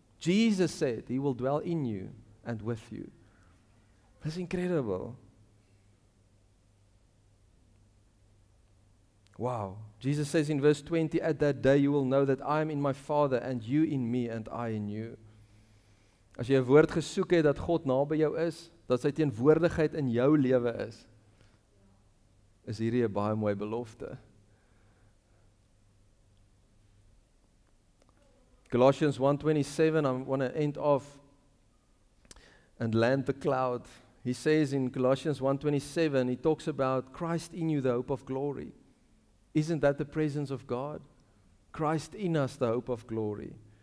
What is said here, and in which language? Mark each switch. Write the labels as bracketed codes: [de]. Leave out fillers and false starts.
[en] Jesus said He will dwell in you and with you. That's incredible. Wow. Jesus says in verse 20, at that day you will know that I am in my Father and you in me and I in you. [af] As jy 'n woord gesoek het dat God naby jou is, dat sy teenwoordigheid in jou lewe is hierdie 'n baie mooi belofte. [en] Colossians 1:27, I want to end off and land the cloud. He says in Colossians 1:27, he talks about Christ in you, the hope of glory. Isn't that the presence of God? Christ in us, the hope of glory.